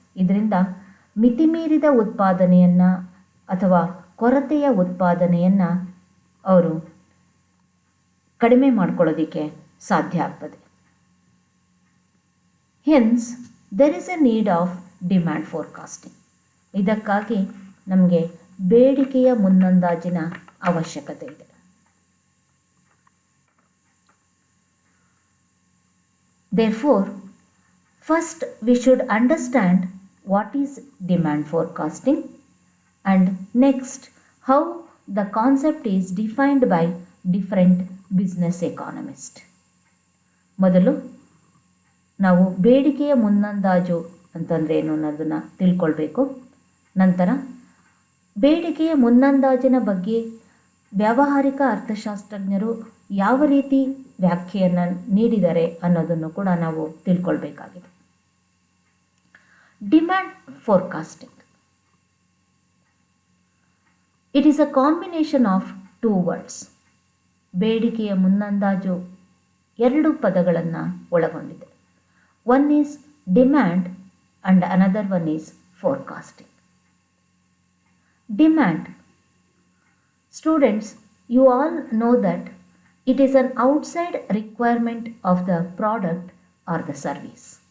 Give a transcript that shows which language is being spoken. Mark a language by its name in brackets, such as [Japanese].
[Kannada] ಇದರಿಂದ ಮಿತಿಮೀರಿದ ಉತ್ಪಾದನೆಯನ್ನು ಅಥವಾ ಕೊರತೆಯ ಉತ್ಪಾದನೆಯನ್ನು ಅವರು ಕಡಿಮೆ ಮಾಡ್ಕೊಳ್ಳೋದಕ್ಕೆ ಸಾಧ್ಯ ಆಗ್ತದೆ. [English] Hence there is a need of demand forecasting. [Kannada] ಇದಕ್ಕಾಗಿ ನಮಗೆ ಬೇಡಿಕೆಯ ಮುನ್ನಂದಾಜಿನ ಅವಶ್ಯಕತೆ ಇದೆ. [English] Therefore, first we should understand what is demand forecasting, and next how the concept is defined by different business economists. [Kannada] ಮೊದಲು ನಾವು ಬೇಡಿಕೆಯ ಮುನ್ನಂದಾಜು ಅಂತಂದರೆ ಏನು ಅನ್ನೋದನ್ನು ತಿಳ್ಕೊಳ್ಬೇಕು. ನಂತರ ಬೇಡಿಕೆಯ ಮುನ್ನಂದಾಜಿನ ಬಗ್ಗೆ ವ್ಯಾವಹಾರಿಕ ಅರ್ಥಶಾಸ್ತ್ರಜ್ಞರು ಯಾವ ರೀತಿ ವ್ಯಾಖ್ಯೆಯನ್ನು ನೀಡಿದ್ದಾರೆ ಅನ್ನೋದನ್ನು ಕೂಡ ನಾವು ತಿಳ್ಕೊಳ್ಬೇಕಾಗಿದೆ. [English] Demand forecasting, it is a combination of two words. [Kannada] ಬೇಡಿಕೆಯ ಮುನ್ನಂದಾಜು ಎರಡು ಪದಗಳನ್ನು ಒಳಗೊಂಡಿದೆ. [English] One is demand and another one is forecasting. Demand, students, you all know that it is an outside requirement of the product or the service.